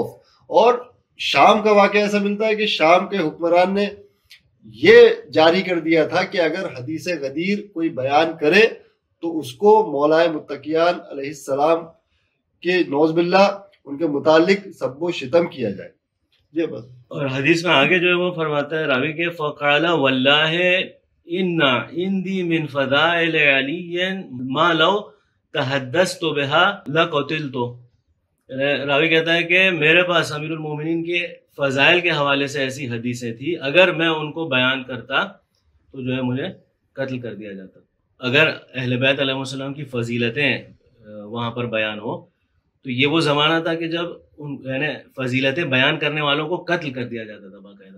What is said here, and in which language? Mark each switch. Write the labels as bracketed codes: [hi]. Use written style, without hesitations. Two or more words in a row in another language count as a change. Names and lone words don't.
[ur] اور شام کا واقعہ ایسا ملتا ہے کہ شام کے حکمران نے یہ جاری کر دیا تھا کہ اگر حدیث غدیر کوئی بیان کرے تو اس کو مولائے متقیان [ar] علیہ السلام [ur] کے [ar] نعوذ باللہ [ur] ان کے متعلق سب و شتم کیا جائے. یہ بس. اور حدیث میں آگے جو ہے وہ فرماتا ہے راوی کے [ar] فقال واللہ ان عندی من فضائل علی ما لو تحدثت بها لقتلت. [ur] راوی کہتا ہے کہ میرے پاس امیر المومنین کے فضائل کے حوالے سے ایسی حدیثیں تھی، اگر میں ان کو بیان کرتا تو جو ہے مجھے قتل کر دیا جاتا. اگر اہل بیت [ar] علیہ السلام [ur] کی فضیلتیں وہاں پر بیان ہو تو یہ وہ زمانہ تھا کہ جب یعنی فضیلتیں بیان کرنے والوں کو قتل کر دیا جاتا تھا باقاعدہ.